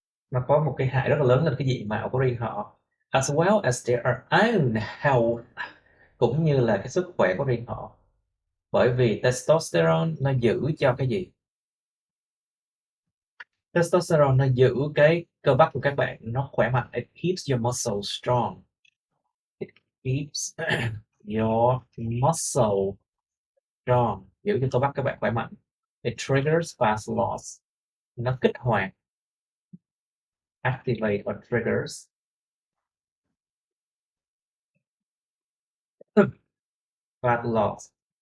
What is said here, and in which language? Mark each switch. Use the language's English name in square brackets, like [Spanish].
[Vietnamese] Nó có một cái hại rất là lớn lên cái diện mạo của riêng họ, [English] as well as their own health, [Vietnamese] cũng như là cái sức khỏe của riêng họ. Bởi vì testosterone nó giữ cho cái gì? Testosterone nó giữ cái cơ bắp của các bạn nó khỏe mạnh. [English] It keeps your muscle strong. It keeps your muscle strong, [Vietnamese] giữ cho cơ bắp các bạn khỏe mạnh. [English] It triggers fast loss. [Vietnamese] Nó kích hoạt, [English] activate or triggers fat loss.